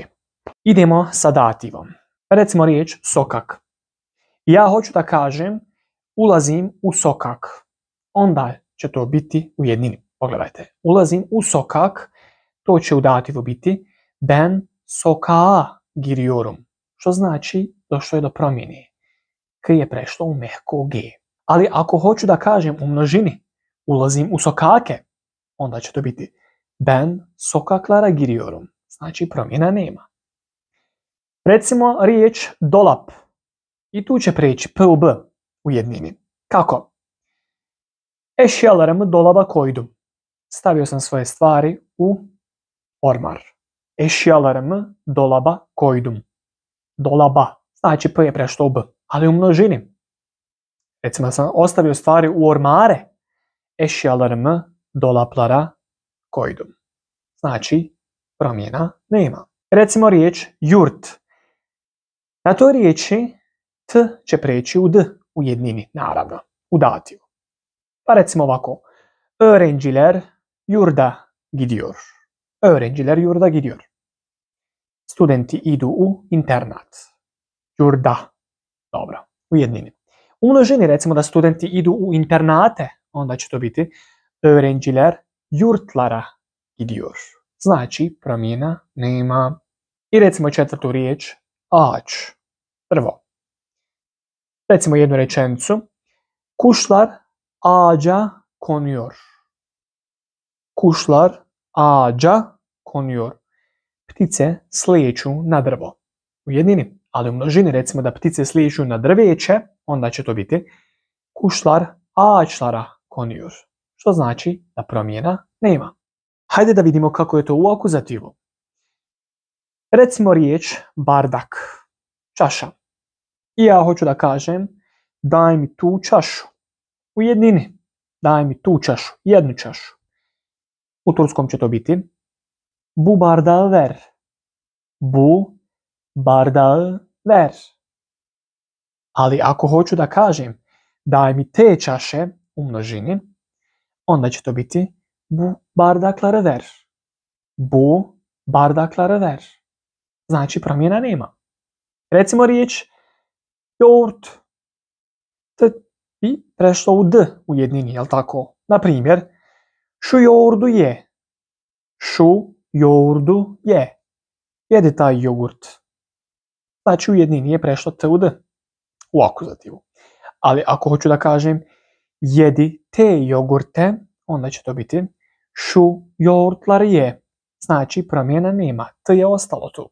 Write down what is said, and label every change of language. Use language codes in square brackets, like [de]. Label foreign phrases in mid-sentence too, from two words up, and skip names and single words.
[bs] Idemo sa dativom. Recimo riječ sokak. Ja hoću da kažem ulazim u sokak. Onda će to biti u jednini. Pogledajte. Ulazim u sokak. To će u dativu biti [tr] ben sokağa giriyorum. [bs] Što znači došlo je do promjene. K je prešlo u mehko g. Ali ako hoću da kažem u množini ulazim u sokake, onda će to biti [tr] ben sokaklara giriyorum. [bs] Znači promjena nema. Recimo riječ dolap. I tu će preći p u b u jednini. Kako? [tr] Eşyalarımı dolaba koydum. [bs] Stavio sam svoje stvari u ormar. [tr] Eşyalarımı dolaba koydum. [bs] Dolaba. Znači p je prešlo u b. Ali u množini. Recimo sam ostavio stvari u ormare. [tr] Eşyalarımı dolaplara koydum. [bs] Znači promjena nema. Recimo riječ jurt. Na toj riječi t će preći u d u jednini, naravno, u dativu. Pa recimo ovako. [tr] Öğrenciler yurda gidiyor. Öğrenciler yurda gidiyor. [bs] Studenti idu u internat. Yurda. Dobro, u jednini. U množini recimo da studenti idu u internate, onda će to biti [tr] öğrenciler yurtlara gidiyor. [bs] Znači, promjena nema. I recimo četvrtu riječ, ağaç, drvo. Recimo jednu rečenicu. [tr] Kuşlar ağaca konuyor. Kuşlar ağaca konuyor. [bs] Ptice slijeću na drvo. U jednini, ali u množini recimo da ptice slijeću na drveće, onda će to biti [tr] kuşlar ağaçlara konuyor. [bs] Što znači da promjena nema. Hajde da vidimo kako je to u akuzativu. Recimo riječ bardak, čaša. I ja hoću da kažem daj mi tu čašu. U jednini, daj mi tu čašu, jednu čašu. U turskom će to biti [tr] bu bardağı ver. Bu bardağı ver. [bs] Ali ako hoću da kažem daj mi te čaše u množini, onda će to biti [tr] bu bardakları ver. Bu bardakları ver. [bs] Znači promjena nema. Recimo riječ yoğurt. T bi prešlo u d u jednini, jel tako? Na primjer, [tr] şu yoğurdu je. Şu yoğurdu je. [bs] Jedi taj jogurt. Znači u jednini je prešlo t u d u akuzativu. Ali ako hoću da kažem jedi te jogurte, onda će to biti [tr] şu yoğurtları je. [bs] Znači promjena nema. T je ostalo tu.